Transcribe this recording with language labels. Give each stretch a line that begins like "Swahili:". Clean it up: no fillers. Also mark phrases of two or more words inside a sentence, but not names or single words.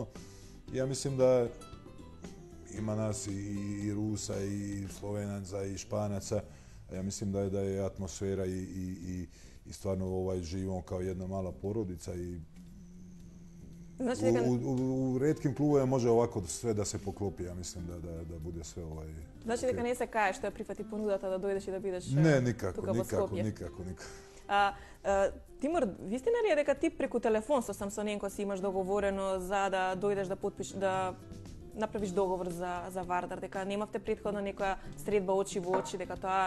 Serbian: Ja mislim da ima nas i Rusa, i Slovenaca, i Španaca. Ja mislim da je atmosfera i stvarno živimo kao jedna mala porodica i u retkim klubovima može ovako sve da se poklopi, ja mislim da bude sve
Macedonian: Значи дека не се каеш што ја прифати понудата да дојдеш и да бидеш тука во Скопје? Никако. Тимур, вистина ли е дека ти преку телефон со Самсоненко си имаш договорено за да дојдеш да да направиш договор за Вардар, дека немавте претходно некоја средба очи во очи, дека тоа е?